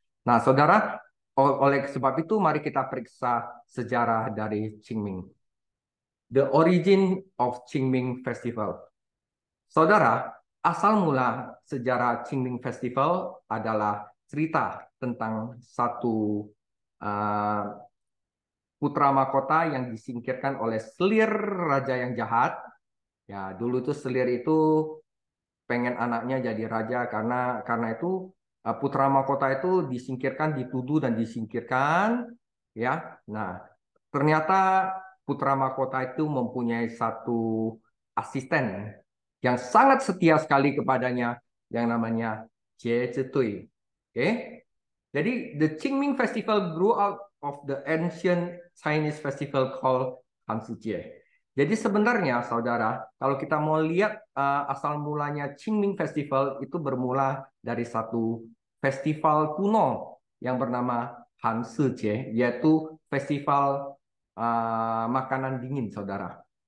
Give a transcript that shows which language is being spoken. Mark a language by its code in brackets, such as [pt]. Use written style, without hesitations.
[id] Nah, saudara, oleh sebab itu mari kita periksa sejarah dari Qingming. [en] The origin of Qingming Festival. [id] Saudara, asal mula sejarah Qingming Festival adalah cerita tentang satu uh, putra mahkota yang disingkirkan oleh selir raja yang jahat. Ya, dulu tuh selir itu pengen anaknya jadi raja karena itu putra mahkota itu disingkirkan, dituduh dan disingkirkan, ya. Nah, ternyata putra mahkota itu mempunyai satu asisten yang sangat setia sekali kepadanya yang namanya Jie Zitui. Oke. Jadi [en] the Qingming Festival grew out of the ancient Chinese festival called Han Jie. [id] Jadi sebenarnya, saudara, kalau kita mau lihat asal mulanya Qingming Festival itu bermula dari satu festival kuno yang bernama Han Jie, yaitu festival makanan dingin, saudara.